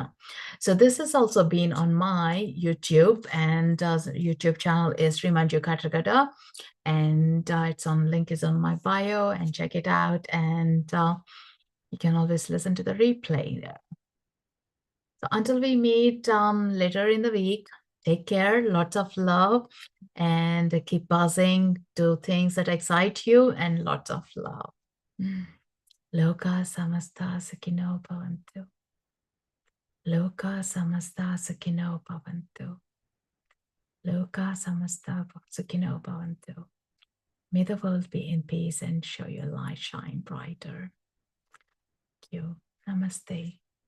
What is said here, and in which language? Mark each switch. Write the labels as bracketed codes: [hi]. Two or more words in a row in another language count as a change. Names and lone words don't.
[en] So this has also been on my YouTube, and YouTube channel is Srimanju Katragada, and it's on link is on my bio, and check it out. And you can always listen to the replay there. So until we meet later in the week, take care, lots of love, and keep buzzing, do things that excite you, and lots of love. [sa] Loka samasta sakino bhavantu. Loka samasta sakino bhavantu. Loka samasta sakino bhavantu. [en] May the world be in peace and show your light shine brighter. Thank you. Namaste.